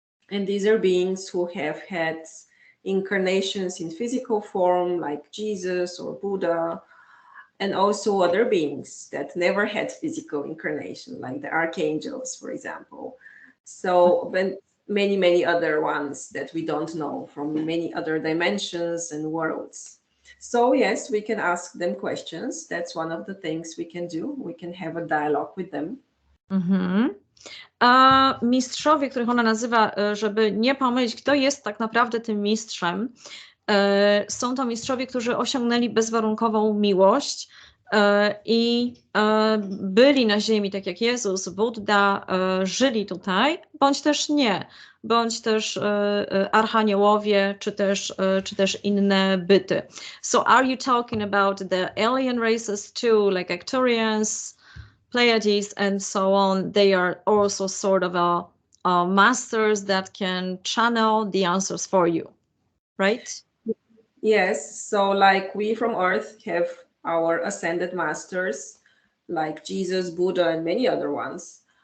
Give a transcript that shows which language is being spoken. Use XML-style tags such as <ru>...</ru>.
<en>And these are beings who have had incarnations in physical form, like Jesus or Buddha, and also other beings that never had physical incarnation, like the archangels, for example. So, but many other ones that we don't know from many other dimensions and worlds. So yes, we can ask them questions. That's one of the things we can do. We can have a dialogue with them.</en> <pl>A mistrzowie, których ona nazywa, żeby nie pomylić, kto jest tak naprawdę tym mistrzem, są to mistrzowie, którzy osiągnęli bezwarunkową miłość i byli na ziemi, tak jak Jezus, Budda, żyli tutaj, bądź też nie, bądź też archaniołowie, czy też inne byty.</pl> <en>So are you talking about the alien races too, like Arcturians, Pleiades, and so on? They are also sort of masters that can channel the answers for you, right? Yes, so like we from Earth have our ascended masters, like Jesus, Buddha, and many other ones.</en>